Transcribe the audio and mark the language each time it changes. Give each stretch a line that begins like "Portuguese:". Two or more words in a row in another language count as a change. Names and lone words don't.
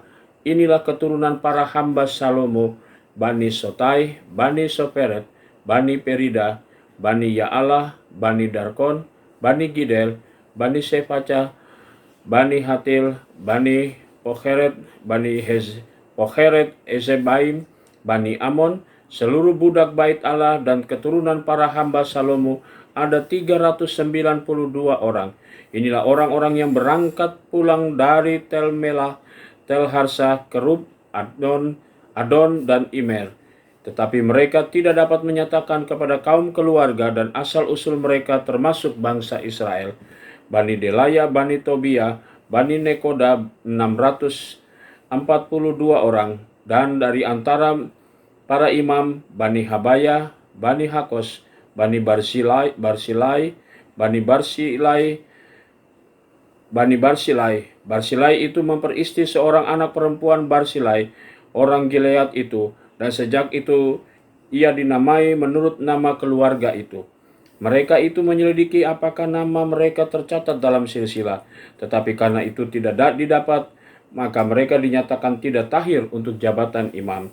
Indonesian: Inilah keturunan para hamba Salomo, Bani Sotai, Bani Soperet, Bani Perida, Bani Ya'alah, Bani Darkon, Bani Gidel, Bani Sefaca, Bani Hatil, Bani Pocheret, Bani Pocheret Ezebaim, Bani Amon. Seluruh budak bait Allah dan keturunan para hamba Salomo ada 392 orang. Inilah orang-orang yang berangkat pulang dari Tel Melah, Tel Harsa, Kerub, Adon, dan Imer. Tetapi mereka tidak dapat menyatakan kepada kaum keluarga dan asal-usul mereka termasuk bangsa Israel. Bani Delaya, Bani Tobia, Bani Nekoda 642 orang. Dan dari antara para imam, Bani Habaya, Bani Hakos, Bani Barsilai, Bani Barsilai. Barsilai itu memperistri seorang anak perempuan Barsilai, orang Gilead itu, dan sejak itu ia dinamai menurut nama keluarga itu. Mereka itu menyelidiki apakah nama mereka tercatat dalam silsilah, tetapi karena itu tidak didapat, maka mereka dinyatakan tidak tahir untuk jabatan imam.